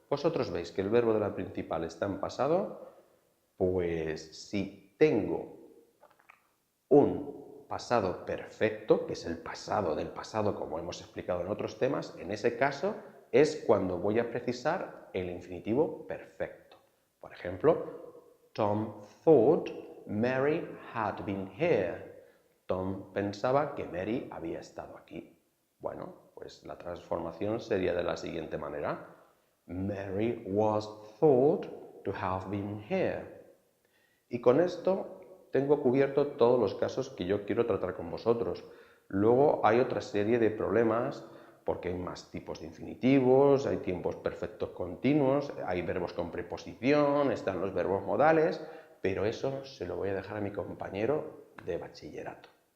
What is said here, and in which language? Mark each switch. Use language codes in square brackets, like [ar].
[es] Vosotros veis que el verbo de la principal está en pasado, pues si tengo un pasado perfecto, que es el pasado del pasado como hemos explicado en otros temas, en ese caso es cuando voy a precisar el infinitivo perfecto. Por ejemplo, [en] Tom thought Mary had been here. [es] Tom pensaba que Mary había estado aquí. Bueno, pues la transformación sería de la siguiente manera. [en] Mary was thought to have been here. [es] Y con esto tengo cubierto todos los casos que yo quiero tratar con vosotros. Luego hay otra serie de problemas porque hay más tipos de infinitivos, hay tiempos perfectos continuos, hay verbos con preposición, están los verbos modales, pero eso se lo voy a dejar a mi compañero de bachillerato.